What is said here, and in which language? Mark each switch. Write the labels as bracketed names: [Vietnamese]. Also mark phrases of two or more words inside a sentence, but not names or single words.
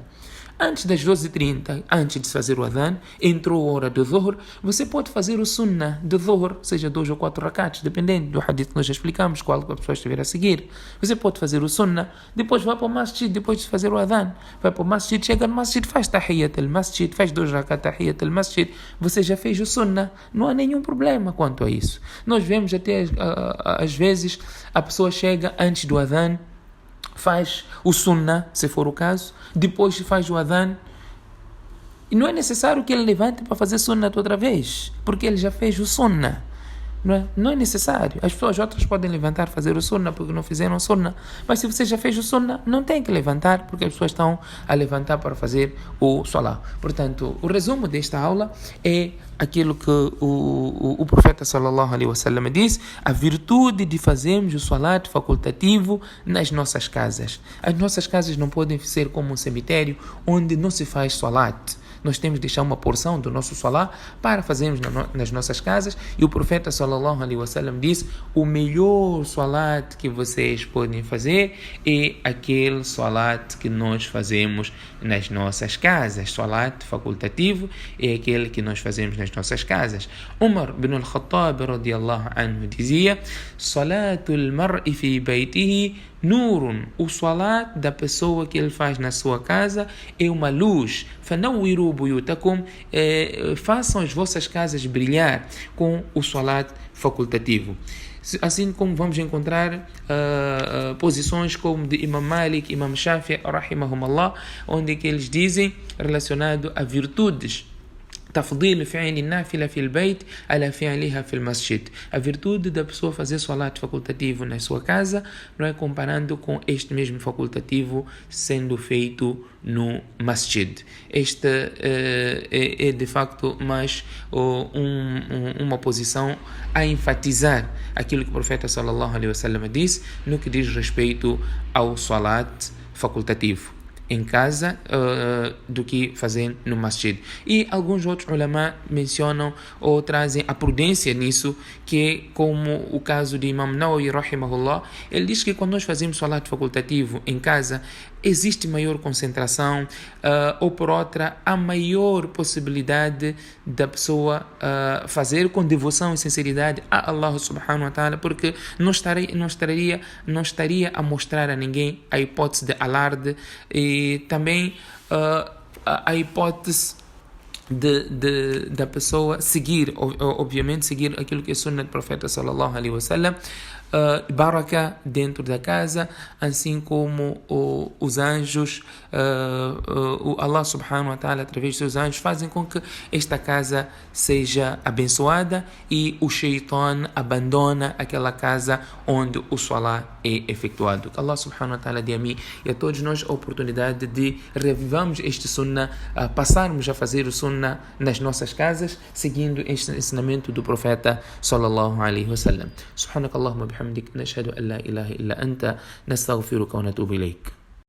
[Portuguese] Antes das 12h30, antes de fazer o adhan, entrou a hora do dhuhr, você pode fazer o sunnah do dhuhr, seja 2 ou 4 rakats, dependendo do hadith que nós já explicamos, qual a pessoa estiver a seguir. Você pode fazer o sunnah, depois vai para o masjid, depois de fazer o adhan, vai para o masjid, chega no masjid, faz [Arabic] تحية المسجد, [Portuguese] faz 2 rakats [Arabic] تحية المسجد, [Portuguese] você já fez o sunnah, não há nenhum problema quanto a isso. Nós vemos até, às vezes, a pessoa chega antes do adhan, faz o sunnah, se for o caso, depois faz o adhan, e não é necessário que ele levante para fazer sunnah outra vez, porque ele já fez o sunnah. Não é necessário. As pessoas outras podem levantar, fazer o sunnah porque não fizeram o sunnah, mas se você já fez o sunnah, não tem que levantar, porque as pessoas estão a levantar para fazer o salat. Portanto, o resumo desta aula é aquilo que o profeta [Arabic] صلى الله عليه وسلم [Portuguese] diz: a virtude de fazermos o salat facultativo nas nossas casas. As nossas casas não podem ser como um cemitério onde não se faz salat. nós temos de deixar uma porção do nosso salat para fazermos nas nossas casas. E o profeta [Arabic] صلى الله عليه وسلم [Portuguese] disse: o melhor salat que vocês podem fazer é aquele salat que nós fazemos nas nossas casas. Salat facultativo é aquele que nós fazemos nas nossas casas. Umar bin al-Khattab [Arabic] رضي الله عنه [Portuguese] dizia: [Arabic] صلاة المرء في بيته نور. [Portuguese] O salat da pessoa que ele faz na sua casa é uma luz. [Arabic] فنوروا بيوتكم. [Portuguese] Façam as vossas casas brilhar com o salat facultativo. Assim como vamos encontrar posições como de Imam Malik, Imam Shafi'i, rahimahumallah, onde que eles dizem relacionado a virtudes. [Arabic] تفضيل فعل النافلة في البيت على فعلها في المسجد. [Portuguese] A virtude da pessoa fazer salat facultativo na sua casa, não é, comparando com este mesmo facultativo sendo feito no masjid. Esta é de facto mais uma posição a enfatizar aquilo que o profeta [Arabic] صلى الله عليه وسلم [Portuguese] disse no que diz respeito ao salat facultativo em casa do que fazer no masjid. E alguns outros ulama mencionam ou trazem a prudência nisso, que é como o caso de Imam Nawawi rahimahullah. Ele diz que quando nós fazemos salat facultativo em casa, existe maior concentração, ou por outra, há maior possibilidade da pessoa fazer com devoção e sinceridade a [Arabic] الله سبحانه وتعالى, [Portuguese] porque não estaria a mostrar a ninguém a hipótese de alarde e também a hipótese da pessoa seguir, obviamente seguir aquilo que é sunna do profeta [Arabic] صلى الله عليه وسلم, [Portuguese] baraka dentro da casa, assim como os anjos, [Arabic] الله سبحانه وتعالى [Portuguese] através dos seus anjos fazem com que esta casa seja abençoada e o shaitan abandona aquela casa onde o salat é efetuado. Que [Arabic] الله سبحانه وتعالى [Portuguese] dê a mim e a todos nós a oportunidade de revivarmos este sunnah, passarmos a fazer o sunnah nas nossas casas, seguindo este ensinamento do profeta [Arabic] صلى الله عليه وسلم. سبحانك اللهم بحمدك، نشهد أن لا إله إلا أنت، نستغفرك ونتوب إليك.